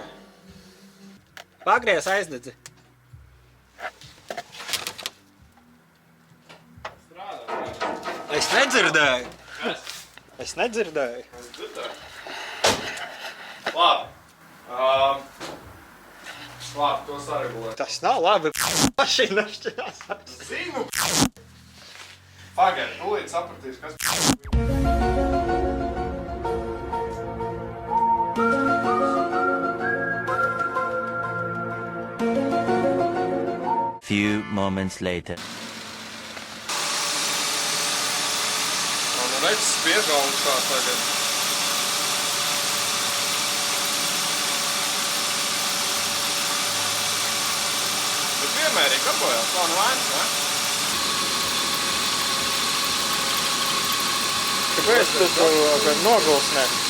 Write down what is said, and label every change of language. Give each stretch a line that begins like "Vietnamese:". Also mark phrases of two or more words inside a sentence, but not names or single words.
Latvian: Pagries aizdedzi. Es nedzirdēju. Kas? Es nedzirdēju. Es dzirdēju. Labi. Labi, to saregulēt. Tas nav labi. Mašīna šķirās. Zinu. Pagaid, tūlīt sapratīs, kas...
English: Few moments later.
Latvian: Nu, redz, spiež augstā tagad. Bet vienmērīgi darbojās, tā nu vainas, ne? Kāpēc tu to nogulsnē?